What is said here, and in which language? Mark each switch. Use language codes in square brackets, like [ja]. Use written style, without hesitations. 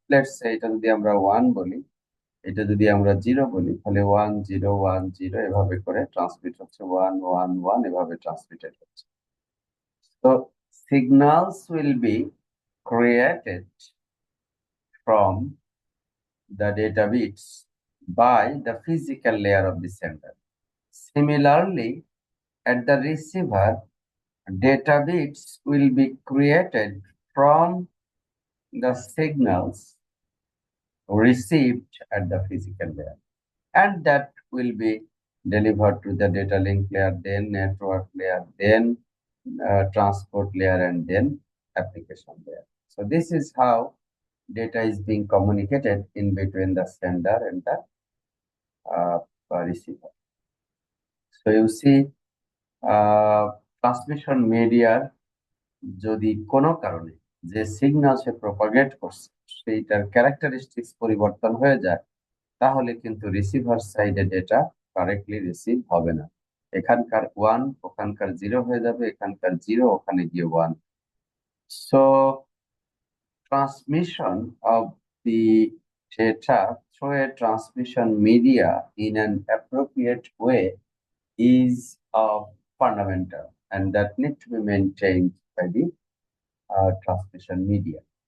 [en] let's say [bn] এটা যদি আমরা 1 বলি, এটা যদি আমরা 0 বলি, তাহলে 1010 এভাবে করে ট্রান্সমিট হচ্ছে, 111 এভাবে ট্রান্সমিটেড হচ্ছে। [en] তো signals will be created from the data bits by the physical layer of the sender. Similarly, at the receiver, data bits will be created from the signals received at the physical layer, and that will be delivered to the data link layer, then network layer, then transport layer, and then application layer. So this is how data is being communicated in between the sender and the uh, receiver. [bn] So you see, transmission মিডিয়ার যদি কোনো কারণে যে signal সে propagate করছে সেইটার characteristics পরিবর্তন হয়ে যায়, তাহলে কিন্তু রিসিভার সাইডে ডেটা কারেক্টলি রিসিভ হবে না। এখানকার 1 ওখানকার 0 হয়ে যাবে, এখানকার 0 ওখানে গিয়ে 1। [en] So transmission of the data through a transmission media in an appropriate way is fundamental, and that need to be maintained by the transmission media.